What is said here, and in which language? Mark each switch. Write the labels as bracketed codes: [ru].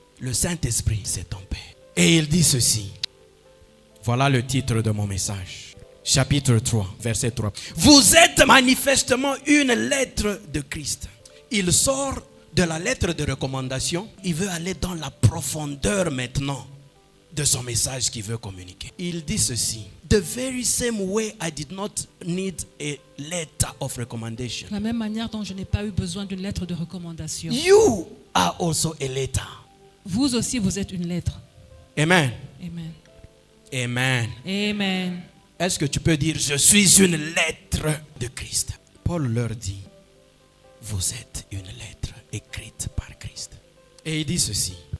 [fr] Le Saint-Esprit, c'est ton Père. Et il dit ceci. Voilà le titre de mon message. Chapitre 3, verset 3. Vous êtes manifestement une lettre de Christ. Il sort de la lettre de recommandation. Il veut aller dans la profondeur maintenant de son message qu'il veut communiquer. Il dit ceci. [en] The very same way I did not need a letter of recommendation. [fr] De la même manière dont je n'ai pas eu besoin d'une lettre de recommandation. [en] You are also a letter. [fr] Vous aussi, vous êtes une lettre. Amen. Amen. Amen. Amen. Est-ce que tu peux dire, je suis une lettre de Christ? Paul leur dit, vous êtes une lettre écrite par Christ. Et il dit ceci.